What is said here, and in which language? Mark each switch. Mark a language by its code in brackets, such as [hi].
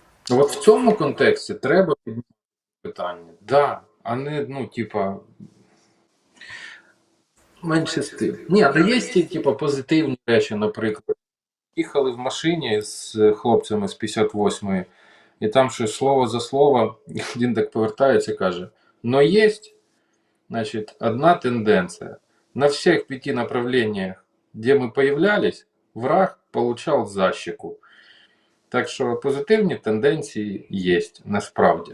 [uk] От в цьому контексті треба підняти питання, да, а не, ну, типа, менше з тим. Ні, але є ті, типу, позитивні речі, наприклад. їхали в машині з хлопцями з 58-ї, і там щось слово за слово, один так повертається і каже: [ru] «Но есть, значит, одна тенденция. На всех 5 направлениях, где мы появлялись, враг получал защику». [uk] Так що позитивні тенденції є, насправді.